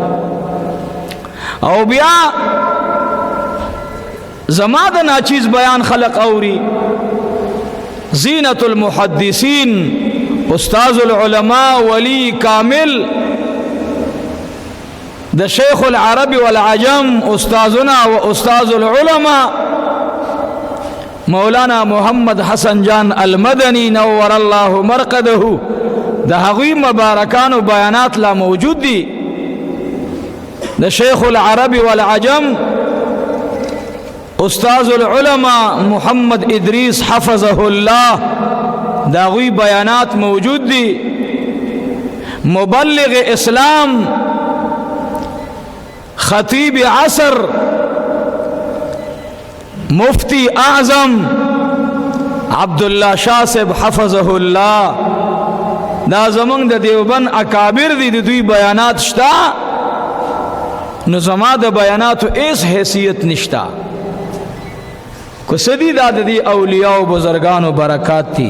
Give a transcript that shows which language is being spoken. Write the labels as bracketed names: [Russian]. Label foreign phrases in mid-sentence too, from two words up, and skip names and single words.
[Pashto] او بیا زما د ناچیز بیان خلق اوري. زینت المحدثین استاذ العلماء ولی کامل د شیخ العرب والعجم استاذنا و استاذ العلماء مولانا محمد حسن جان المدنی [Arabic] نور الله مرقده، [Pashto] د هغوی مبارکانو بیانات لا موجود دي. د شیخ العرب والعجم استاذ العلماء محمد ادریس [Arabic] حفظه الله، [Pashto] د هغوی بیانات موجود دي. مبلغ اسلام خطیب عصر مفتی اعظم عبداللہ شاہ صاحب [Arabic] حفظه الله، [Pashto] دا زمونږ د دیوبند اکابر دي، د دوی بیانات شتا، نو زما د بیاناتو ایس حیثیت نشتا. کو سدی دا د دې اولیاء او بزرگانو برکات دي.